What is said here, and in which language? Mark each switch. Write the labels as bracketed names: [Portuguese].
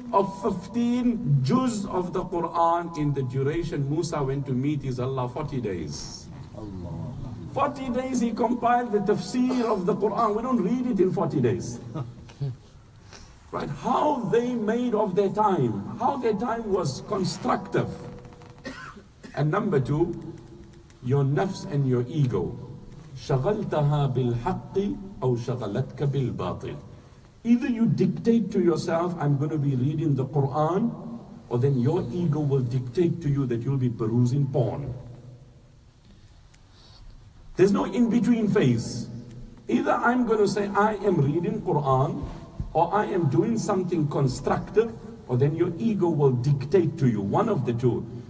[English] of 15 juz of the Quran in the duration Musa went to meet his Allah, 40 days. 40 days he compiled the tafsir of the Quran. We don't read it in 40 days. Right? How they made of their time, how their time was constructive. And number two, your nafs and your ego. [Arabic] شغلتها بالحق أو شغلتك بالباطل. [English] Either you dictate to yourself, I'm going to be reading the Quran, or then your ego will dictate to you that you'll be perusing porn. There's no in-between phase. Either I'm going to say I am reading Quran, or I am doing something constructive, or then your ego will dictate to you, one of the two.